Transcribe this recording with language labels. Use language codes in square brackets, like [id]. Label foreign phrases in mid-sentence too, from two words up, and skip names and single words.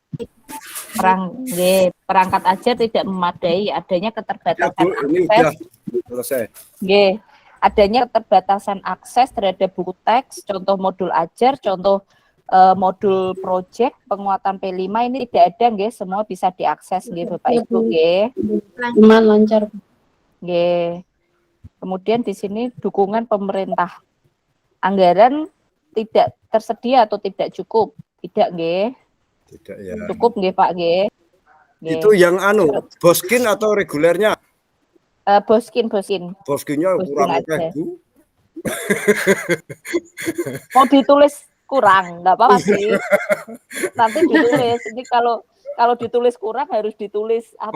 [id] Perangkat ajar tidak memadai, adanya keterbatasan ya, Bu, ini akses. Udah selesai. Nggih. Adanya keterbatasan akses terhadap buku teks, contoh modul ajar, contoh modul project, penguatan P5 ini tidak ada, nggih, semua bisa diakses, nggih Bapak Ibu, nggih. Lancar. Nggih. Kemudian di sini dukungan pemerintah. Anggaran tidak tersedia atau tidak cukup? Tidak, nggih. Tidak ya. Cukup, nggih Pak, nggih. Itu yang Boskin atau regulernya? Boskin. Boskinnya kurang oke, Bu. Mau ditulis kurang, nggak apa-apa sih. Nanti ditulis. Ini kalau ditulis kurang harus ditulis apa?